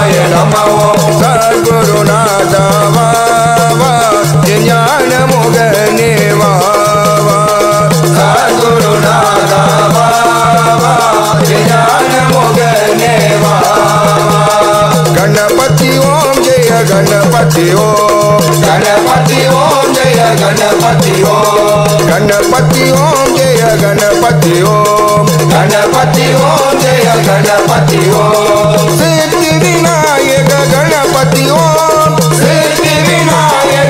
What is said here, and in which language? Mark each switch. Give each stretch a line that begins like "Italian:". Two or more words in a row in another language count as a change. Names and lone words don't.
Tamil: நம ஓம் சத்குருநாதா வா வா ஞான முகனே வா வா சத்குருநாதா வா வா ஞான முகனே வா
Sanskrit: गणपति ओम जय गणपति ओम गणपति ओम जय गणपति ओम गणपति ओम जय गणपति ओम गणपति ओम जय गणपति ओम सिद्धि विनायक गणपति ओम सिद्धि विनायक